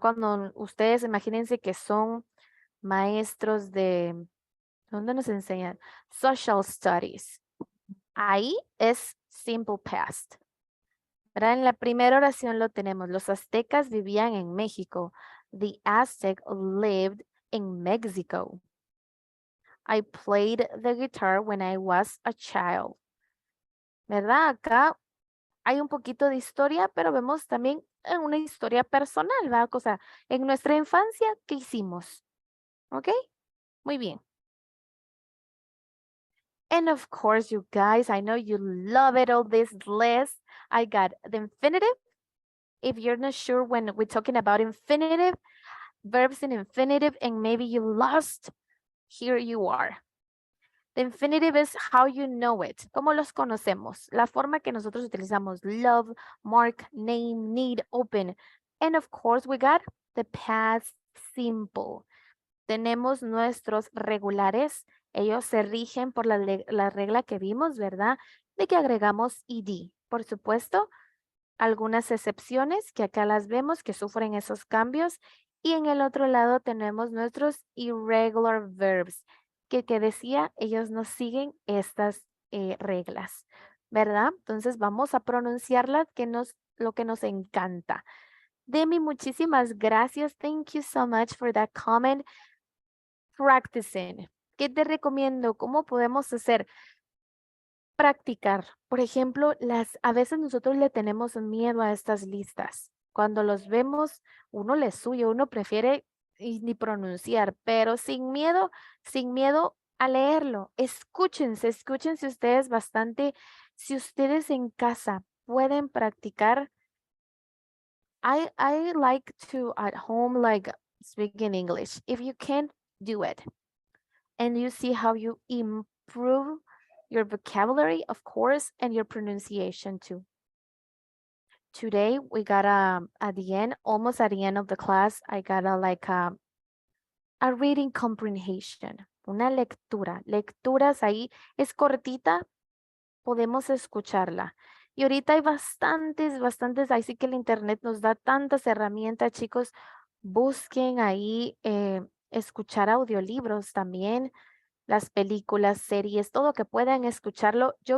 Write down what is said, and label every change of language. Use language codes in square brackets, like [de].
[es] Cuando ustedes imagínense que son maestros de, ¿dónde nos enseñan? Social Studies. Ahí es simple past. ¿Verdad? En la primera oración lo tenemos. Los aztecas vivían en México. [en] The Aztec lived in Mexico. I played the guitar when I was a child. [es] ¿Verdad? Acá hay un poquito de historia, pero vemos también una historia personal, ¿verdad? O sea, en nuestra infancia, ¿qué hicimos? ¿Ok? Muy bien. [en] And of course, you guys, I know you love it, all this list. I got the infinitive. If you're not sure when we're talking about infinitive, verbs in infinitive, and maybe you lost, here you are. The infinitive is how you know it. [es] ¿Cómo los conocemos? La forma que nosotros utilizamos. [en] Love, mark, name, need, open. And of course, we got the past simple. [es] Tenemos nuestros regulares. Ellos se rigen por la regla que vimos, ¿verdad? De que agregamos ed. Por supuesto, algunas excepciones que acá las vemos que sufren esos cambios. Y en el otro lado tenemos nuestros irregular verbs. Que decía, ellos no siguen estas reglas, ¿verdad? Entonces vamos a pronunciarlas, lo que nos encanta. Demi, muchísimas gracias. [en] Thank you so much for that comment. [es] Practicing. ¿Qué te recomiendo? ¿Cómo podemos hacer? Practicar. Por ejemplo, a veces nosotros le tenemos miedo a estas listas. Cuando los vemos, uno les huye, uno prefiere ni pronunciar, pero sin miedo a leerlo. Escúchense ustedes bastante. Si ustedes en casa pueden practicar, [en] I like to at home like speaking English. If you can, do it. And you see how you improve your vocabulary, of course, and your pronunciation too. Today, we got at the end, almost at the end of the class, I got a reading comprehension, [es] una lectura. Lecturas ahí, es cortita, podemos escucharla. Y ahorita hay bastantes, ahí sí que el internet nos da tantas herramientas, chicos. Busquen ahí escuchar audiolibros también, las películas, series, todo que puedan escucharlo.